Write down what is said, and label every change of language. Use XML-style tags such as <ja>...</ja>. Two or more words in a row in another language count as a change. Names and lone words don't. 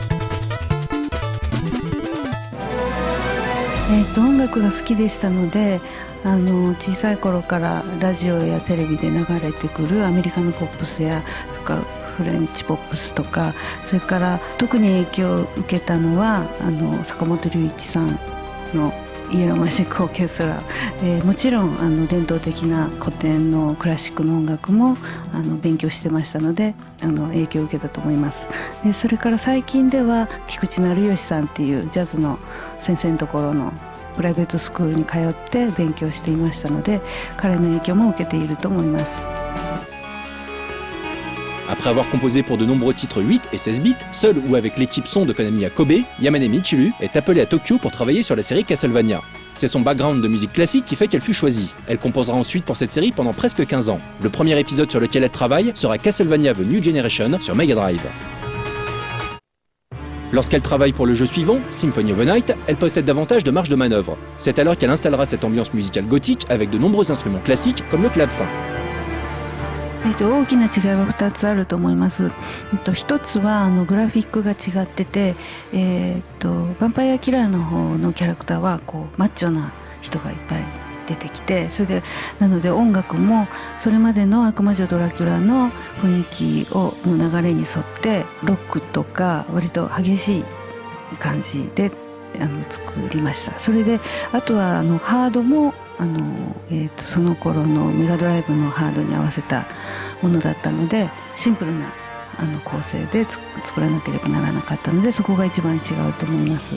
<ja>音楽が好きでしたので、小さい頃からラジオやテレビで流れてくるアメリカのポップスやとかフレンチポップスとか、それから特に影響を受けたのは坂本龍一さんのイエローマジックオーケストラ、もちろん伝統的な古典のクラシックの音楽も勉強してましたので影響を受けたと思います。でそれから最近では菊池成吉さんっていうジャズの先生のところのプライベートスクールに通って勉強していましたので、彼の影響も受けていると思います。</ja> <fr>Après avoir composé pour de nombreux titres 8 et 16 bits, seul ou avec l'équipe son de Konami à Kobe, Yamane Michiru est appelée à Tokyo pour travailler sur la série Castlevania. C'est son background de musique classique qui fait qu'elle fut choisie. Elle composera ensuite pour cette série pendant presque 15 ans. Le premier épisode sur lequel elle travaille sera Castlevania The New Generation sur Mega Drive. Lorsqu'elle travaille pour le jeu suivant, Symphony of the Night, elle possède davantage de marge de manœuvre. C'est alors qu'elle installera cette ambiance musicale gothique avec de nombreux instruments classiques comme le clavecin.</fr> <ja>大きな違いは2つあると思います。1つはグラフィックが違ってて、ヴァンパイアキラーの方のキャラクターはマッチョな人がいっぱい出てきて、それでなので音楽もそれまでの悪魔女ドラキュラの雰囲気の流れに沿ってロックとか割と激しい感じで作りました。それであとはハードもその頃のメガドライブのハードに合わせたものだったのでシンプルな構成で作らなければならなかったので、そこが一番違うと思います。</ja>